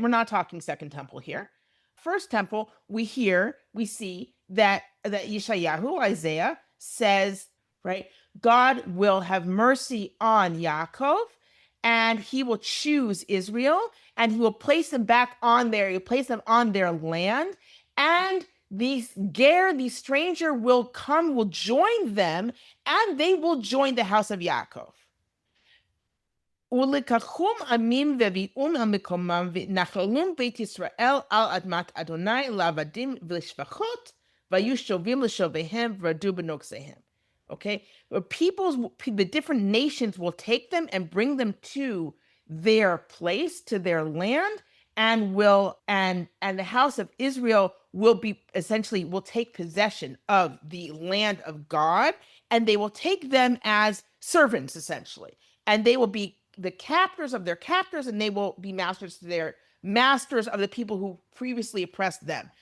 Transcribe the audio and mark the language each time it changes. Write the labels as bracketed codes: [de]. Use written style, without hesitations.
[en] We're not talking Second Temple here. First Temple, we see that Yeshayahu, Isaiah, says, right, God will have mercy on Yaakov, and he will choose Israel, and he will place them on their land, and these stranger will join them, and they will join the house of Yaakov. [he] ולקחום עמים והביאום על מקומם ונחלום בית ישראל על אדמת אדוני לעבדים ולשפחות והיו שובים לשוביהם ורדו בנוגסיהם. [en] Okay, the different nations will take them and bring them to their place, to their land, and the house of Israel will take possession of the land of God, and they will take them as servants, essentially, and they will be the captors of their captors, and they will be masters to their masters of the people who previously oppressed them.